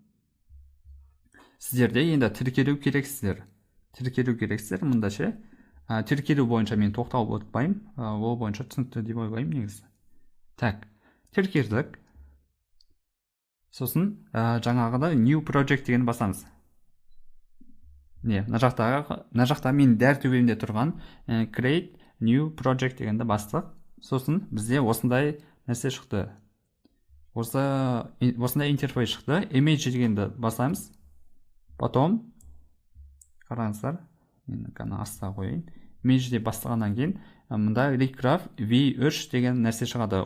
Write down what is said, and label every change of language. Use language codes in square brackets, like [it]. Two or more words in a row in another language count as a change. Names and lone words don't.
[kk] Сіздерде енді тіркелу керексіздер. Мұнда ше, тіркелу бойынша мен тоқталып өтпеймін, ол бойынша түсінікті деп ойлаймын негізі. Так, тіркелдік. Сосын жаңағыда [en] new project [kk] деген басамыз. Мына жақта мен дәл төбемде тұрған [en] create new project [kk] дегенді бастық. Сосын бізде осындай нәрсе шықты. Осындай интерфейс шықты. Image дегенді басамыз. Потом қараңыздар, мен қана аста қойайын. Image деп бастағаннан кейін мында Recraft V3 деген нәрсе шығады.